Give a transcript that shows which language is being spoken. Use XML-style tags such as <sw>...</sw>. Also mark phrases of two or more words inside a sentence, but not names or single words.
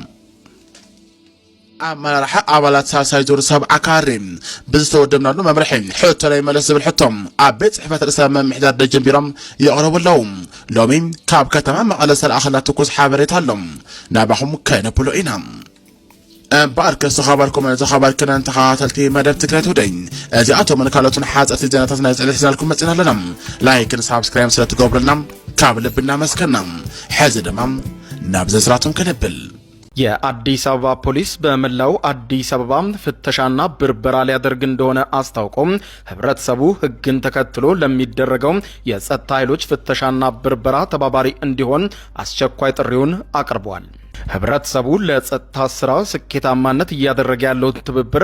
<ti>አመራርሓ አባላት ሳሳይ ዞር ሰብ አካሪ ብዝተወደምናሉ መምርሒ ሕቶ ላይ መለስ ዝብል ሕቶም ኣብ ቤት ጽሕፈት ርእሰ መምሕዳር ደጀን ቢሮም ይቕረቡለው ሎሚ ካብ ከተማ መቐለ ዝተለኣኸላ ትኩስ ሓበሬታ ኣሎም ናባኹም ከነብሎ ኢና እምበኣር ከስተኸባልኩም ዘኸባል ክነን ተኸታተልቲ መደብ ትግራይ ቱደይ እዚኣቶም ካልኦትን ሓፀርቲ ዜናታት ናይ ጽዕለት ሒዝናልኩም መፂና ኣለና</ti> <en>like and subscribe</en> <ti>ስለትገብሩልና ካብ ልብ እናመስገና ሕዚ ድማ ናብ ዝርዝራቶም ክንብል</ti> <am>የአዲስ አበባ ፖሊስ በመላው አዲስ አበባ ፍተሻና ብርበራ ሊያደርግ እንደሆነ አስታውቆም ህብረተሰቡ ህግን ተከትሎ ለሚደረገው የጸጥታ ኃይሎች ፍተሻና ብርበራ ተባባሪ እንዲሆን አስቸኳይ ጥሪውን አቅርቧል። ህብረተሰቡ ለጸጥታ ስራ ስኬታማነት እያደረገ ያለው ትብብር</am>